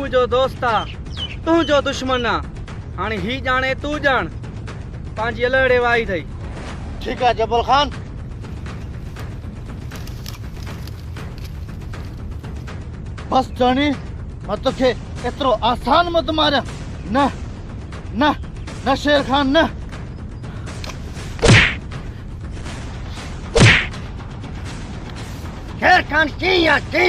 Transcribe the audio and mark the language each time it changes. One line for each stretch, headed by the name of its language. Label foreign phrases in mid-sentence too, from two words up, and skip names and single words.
Sindhi: मुझो दोस्त आ, तुझो दुश्मन आ। हाणे ही जाने तू जान, पांजी अलड़े वाई थई।
Hindi: ठीक है
Sindhi: जबल खान, बस जानी मां तोखे एतिरो आसान मत मारिया। न न न शेर खान न। शेर खान की या की?